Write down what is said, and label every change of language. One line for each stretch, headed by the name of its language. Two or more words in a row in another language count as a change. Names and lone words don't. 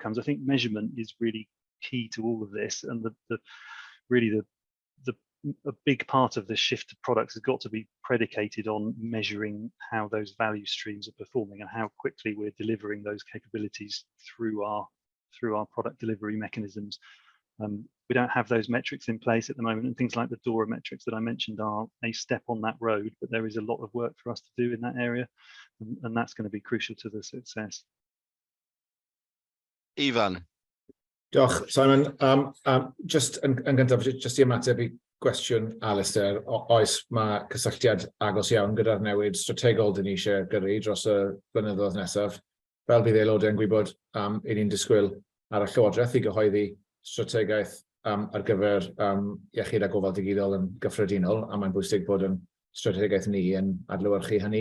English: I think measurement is really key to all of this, and a big part of the shift to products has got to be predicated on measuring how those value streams are performing and how quickly we're delivering those capabilities through our product delivery mechanisms. We don't have those metrics in place at the moment, and things like the DORA metrics that I mentioned are a step on that road, but there is a lot of work for us to do in that area, and that's going to be crucial to the success. Ivan.
Welsh: Diolch, Simon. Just yn gyntaf, just i ymateb I gwestiwn Alistair, oes mae cysylltiad agos iawn gyda'r newid strategol dyn ni eisiau gyrru dros y blynyddoedd nesaf. Fel bydd aelodau yn gwybod, I ni'n disgwyl ar y Llywodraeth I gyhoeddi strategaeth ar gyfer iechyd a gofal digidol yn gyffredinol, a mae'n bwysig bod yn strategaeth ni yn adlewyrchu hynny.